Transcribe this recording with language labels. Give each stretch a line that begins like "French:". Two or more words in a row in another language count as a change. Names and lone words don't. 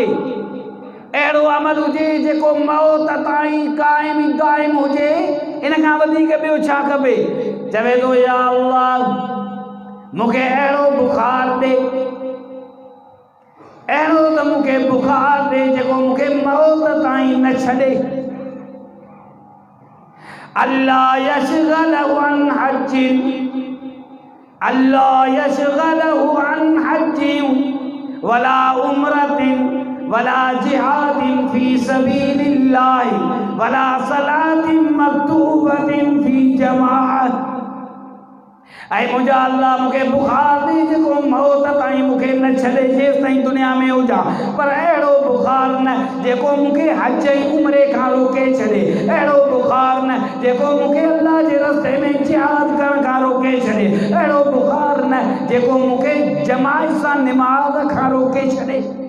Sindhi: अहिड़ो अमल हुजे जेको मौत ताईं क़ाइम दाइम हुजे, इन खां वधीक ॿियो छा खपे? चवे थो या अल्लाह मूंखे अहिड़ो बुखार ॾे, अहिड़ो त मूंखे बुखार ॾे जेको मूंखे मौत ताईं न छॾे।
Arabic: الله يشغله عن حج، الله يشغله عن حج ولا عمرة ولا جهاد في سبيل الله ولا صلاة مكتوبة في جماعة.
Sindhi: ऐं मुंहिंजा अल्लाह मूंखे बुखार ॾे जेको मौत ताईं मूंखे न छॾे जेसि ताईं दुनिया में हुजां, पर अहिड़ो बुखार न जेको मूंखे हज जी उमिरि खां रोके छॾे, अहिड़ो बुखार न जेको मूंखे अल्लाह जे रस्ते में जिहाद करण खां रोके छॾे, अहिड़ो बुखार न जेको मूंखे जमात सां निमाज़ खां रोके छॾे।